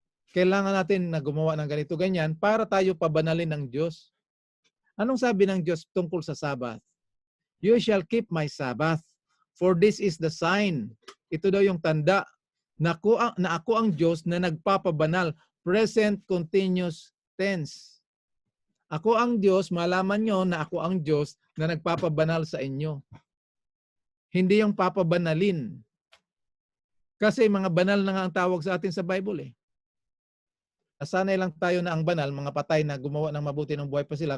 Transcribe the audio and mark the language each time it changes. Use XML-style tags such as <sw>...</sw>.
<tl>Kailangan natin na gumawa ng ganito, ganyan, para tayo pabanalin ng Diyos. Anong sabi ng Diyos tungkol sa Sabbath?</tl> <en>You shall keep my Sabbath, for this is the sign.</en> <tl>Ito daw yung tanda na ako ang Diyos na nagpapabanal.</tl> <en>Present continuous tense.</en> <tl>Ako ang Diyos, malaman nyo na ako ang Diyos na nagpapabanal sa inyo. Hindi yung papabanalin. Kasi mga banal na nga ang tawag sa atin sa Bible eh. Nasanay lang tayo na ang banal, mga patay na gumawa ng mabuti ng buhay pa sila.</tl>